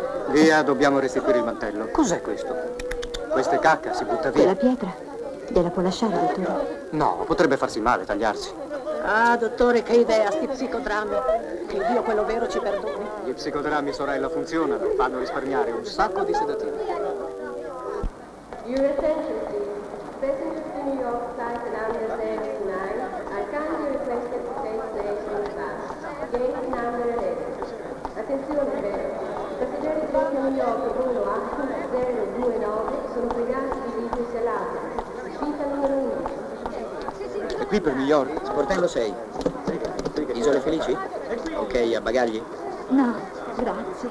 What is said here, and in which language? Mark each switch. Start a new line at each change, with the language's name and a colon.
Italian: Via, dobbiamo restituire il mantello. Cos'è questo? Questa è cacca, si butta via. Quella pietra? Gliela può lasciare, dottore? No, potrebbe farsi male, tagliarsi. Ah, dottore, che idea, sti psicodrammi. Che Dio, quello vero, ci perdoni. Gli psicodrammi, sorella, funzionano. Fanno risparmiare un sacco di sedativi.
English: Your attention, please. Passengers to New York flight number 79 are kindly requested to take place in advance. Gate number 11.
Italian: Attenzione, vero. Passeggeri diretti a New York, volo H029 sono pregati di dirigersi all'altra. Uscita numero 11. È qui per New York? Sportello 6. Isole Felici? Ok, a bagagli? No, grazie.